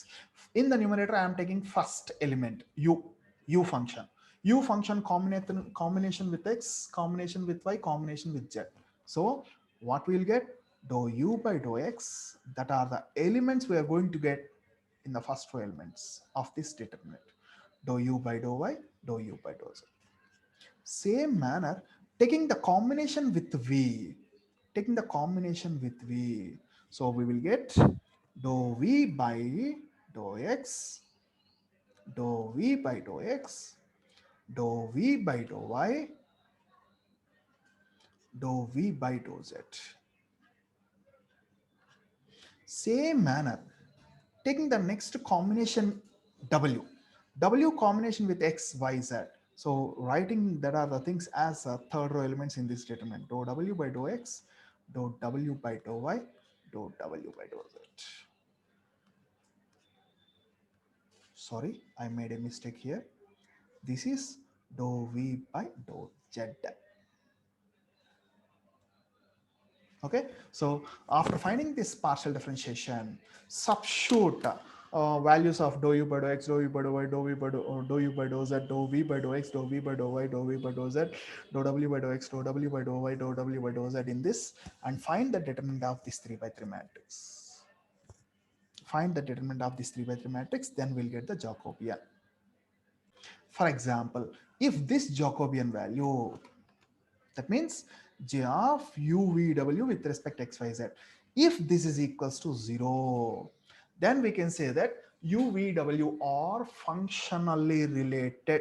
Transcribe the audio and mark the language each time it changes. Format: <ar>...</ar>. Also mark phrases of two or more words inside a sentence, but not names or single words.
<en>In the numerator, I am taking first element u function. U function combination with x, combination with y, combination with z. So what we will get? Dou u by dou x. That are the elements we are going to get in the first row elements of this determinant. Dou u by dou y, dou u by dou z. Same manner, taking the combination with v, taking the combination with v. So we will get dou v by dou x, dou v by dou x, dou v by dou y, dou v by dou z. Same manner, taking the next combination w combination with x, y, z. So writing that are the things as third row elements in this determinant. Dou w by dou x, dou w by dou y, dou w by dou z. Sorry, I made a mistake here. This is dou v by dou z. Okay, so after finding this partial differentiation, substitute values of dou u by dou x, dou u by dou y, dou u by dou z, dou v by dou x, dou v by dou y, dou v by dou z, dou w by dou x, dou w by dou y, dou w by dou z in this, and find the determinant of this 3 by 3 matrix. Find the determinant of this 3 by 3 matrix, then we'll get the Jacobian. For example, if this Jacobian value, that means j of u v w with respect to x, y, z, if this is equals to 0, then we can say that u v w are functionally related.</en>